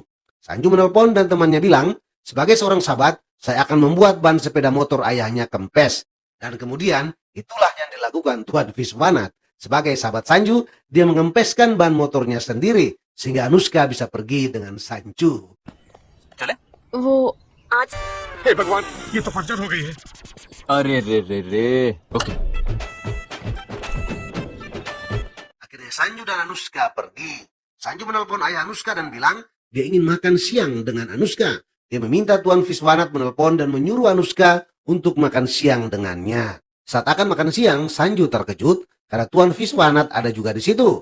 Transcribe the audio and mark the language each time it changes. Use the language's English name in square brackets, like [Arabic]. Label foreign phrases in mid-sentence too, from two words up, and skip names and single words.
[Indonesian] Sanju menelpon dan temannya bilang, sebagai seorang sahabat, saya akan membuat ban sepeda motor ayahnya kempes. Dan kemudian, Itulah yang dilakukan Tuan Viswanat. Sebagai sahabat Sanju, dia mengempeskan ban motornya sendiri sehingga Anushka bisa pergi dengan Sanju. [Hindi] वो आज हे भगवान, ये तो पंचर हो गई है। अरे रे रे रे। ओके। [Indonesian] Akhirnya Sanju dan Anushka pergi. Sanju menelpon ayah Anushka dan bilang dia ingin makan siang dengan Anushka. Dia meminta Tuan Viswanat menelpon dan menyuruh Anushka untuk makan siang dengannya. Saat akan makan siang, Sanju terkejut karena Tuan Viswanat ada juga di situ.